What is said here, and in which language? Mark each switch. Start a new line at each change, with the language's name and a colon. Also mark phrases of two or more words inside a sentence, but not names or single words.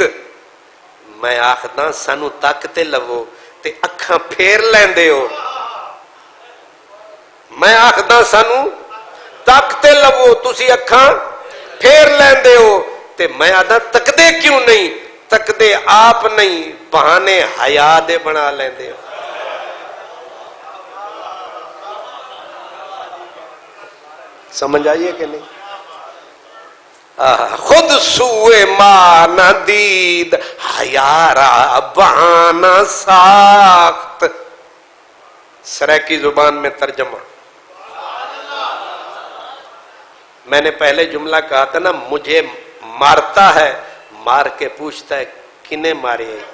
Saraiki: میں آکھدا سانوں تکتے لوو تے اکھاں پھیر لیندے ہو، میں آکھدا سانوں تکتے لوو تسی اکھاں پھیر لیندے ہو، تے میں آدا تکدے کیوں نہیں? تکدے آپ نہیں، بہانے حیا دے بنا لیندے ہو.
Urdu: سمجھ آئی کہ نہیں?
Persian: خود سوئے ماں نہ دید حیارا بہانہ ساخت.
Urdu: سرائکی زبان میں ترجمہ. میں نے پہلے جملہ کہا تھا نا، مجھے مارتا ہے، مار کے پوچھتا ہے
Saraiki: کنے مارے.